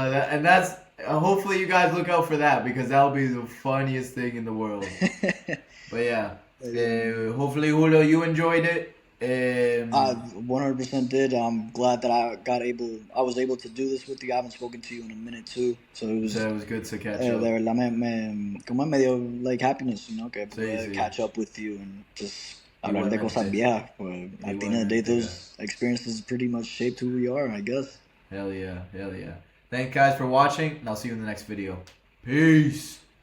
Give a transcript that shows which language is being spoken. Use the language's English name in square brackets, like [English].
[English] And that's hopefully you guys look out for that because that'll be the funniest thing in the world. But yeah, hopefully Julio, you enjoyed it. I 100% did. I'm glad that I was able to do this with you. I haven't spoken to you in a minute too, so So it was good to catch [Spanish] de [English] up. [Spanish] verdad como me dio [English] like happiness, [Spanish] que Sí, pude sí. [English] catch up with you and just [Spanish] hablar de cosas Igualmente. viejas. [English] Pues, at the end of the day, [Spanish] Igualmente, guys. [English] those experiences pretty much shaped who we are, I guess. Hell yeah, hell yeah. Thank you guys for watching, and I'll see you in the next video. Peace.